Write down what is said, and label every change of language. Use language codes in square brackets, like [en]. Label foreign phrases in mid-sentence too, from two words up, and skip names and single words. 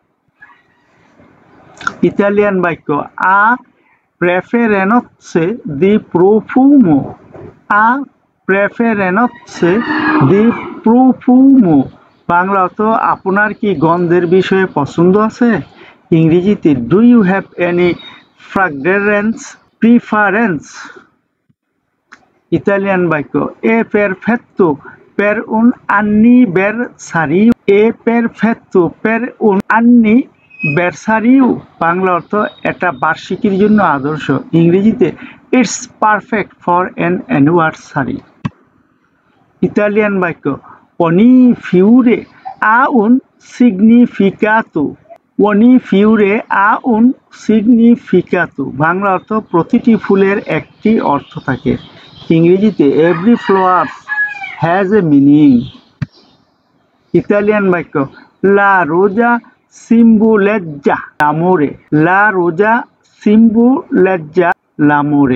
[bn] ইতালিয়ান বাক্য [it] ha preferenze di profumo. ha preferenze di profumo. [bn] বাংলা অর্থ আপনার কি গন্ধের বিষয়ে পছন্দ আছে? [en] ইংরেজিতে do you have any fragrance preference. [bn] ইতালিয়ান বাক্য [it] è perfetto per un anniversario. è perfetto per un anniversario. [bn] বাংলা অর্থ এটা বার্ষিকীর জন্য আদর্শ। [en] ইংরেজিতে it's perfect for an anniversary. [bn] ইতালিয়ান বাক্য [it] ogni fiore ha un significato। ogni fiore ha un significato। [bn] বাংলা অর্থ প্রতিটি ফুলের একটি অর্থ থাকে। [en] ইংরেজিতে every flower has a meaning. [bn] ইতালিয়ান বাক্য [it] la rosa simboleggia l'amore. la rosa simboleggia l'amore.